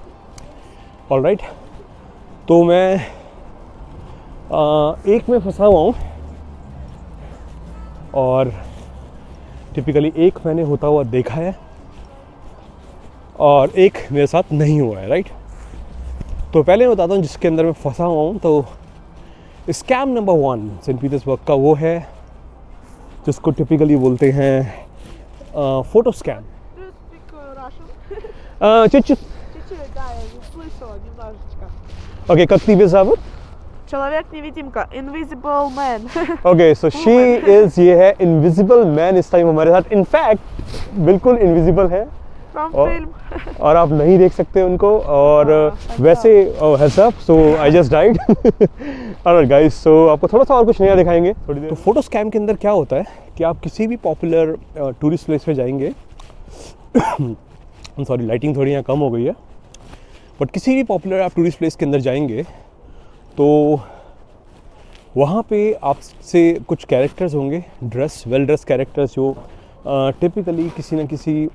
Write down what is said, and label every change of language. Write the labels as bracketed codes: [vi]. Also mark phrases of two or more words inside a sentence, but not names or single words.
[hi] ऑलराइट, तो मैं एक में फंसा हुआ हूँ और टिपिकली एक मैंने होता हुआ देखा है और एक मेरे साथ नहीं हुआ है, राइट। तो पहले मैं बताता हूँ जिसके अंदर मैं फंसा हुआ हूँ। तो [en] scam number [hi] 1 सेंट पीटर्सबर्ग का वो है जिसको टिपिकली बोलते हैं [en] photo scam. [ru] Чуть-чуть, да, я слышала немножечко. Okay, как тебя зовут? Человек-невидимка, [en] Invisible Man. Okay, so she is, [hi] ये है Invisible Man इस टाइम हमारे साथ। [en] In fact, [hi] बिल्कुल इनविजिबल है [en] From [hi] और, [en] film. [hi] और आप नहीं देख सकते उनको। और वैसे [en] heads up, so I just died. alright guys, [hi] सो आपको थोड़ा सा और कुछ नया दिखाएंगे थोड़ी देर। तो फोटो स्कैम के अंदर क्या होता है कि आप किसी भी [en] popular tourist place [hi] पे जाएंगे [en] sorry lighting [hi] थोड़ी यहाँ कम हो गई है, बट किसी भी पॉपुलर आप [en] tourist place [hi] के अंदर जाएंगे तो वहाँ पे आपसे कुछ कैरेक्टर्स होंगे, [en] well dress characters, [hi] जो टिपिकली किसी न किसी